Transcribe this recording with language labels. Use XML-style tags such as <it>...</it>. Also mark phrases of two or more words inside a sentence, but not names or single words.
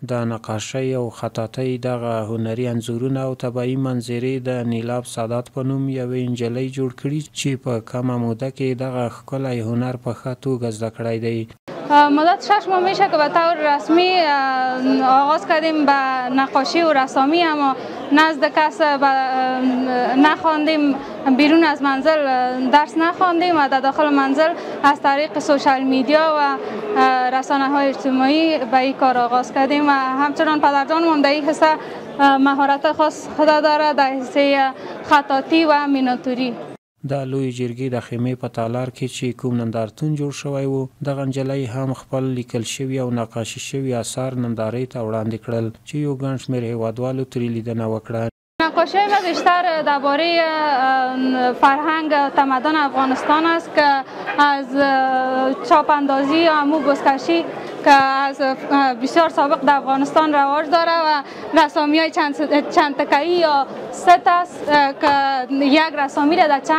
<ps>د نقاشۍ او خطاطۍ دغه هنري انځورونه او طبیعي منظرې د نیلاب سادات په نوم یوې نجلۍ جوړ کړي چې په کمه موده کې دغه ښکلی هنر په ښه توګه زده کړی دی.</ps> <fa>مدت 6 ماه میشه که به طور رسمی آغاز کردیم به نقاشی و رسامی، اما نزد کس نخواندیم، بیرون از منزل درس نخواندیم و در داخل منزل از طریق</fa> <en>social media</en> <fa>و رسانه های اجتماعی به این کار آغاز کردیم و همچنان پدرجانم در این حصه مهارت خاص خود داره در حصه خطاطی و میناتوری.</fa> <ps>د لوی جرګې د خیمې په تالار کې چې کوم نندارتون جوړ شوی و، دغه نجلۍ هم خپل لیکل شوي او نقاشي شوي اثار نندارې ته وړاندې کړل چې یو ګڼ شمېر هیوادوالو ترې لیدنه وکړه.</ps> <fa>نقاشی ما بیشتر درباره فرهنگ و تمدن افغانستان است که از چاپ اندازی یا امو بزکشی که از بسیار سابق در افغانستان رواج داره و رسامی های چند تکه‌ای یا ست است که یک رسامی را</fa>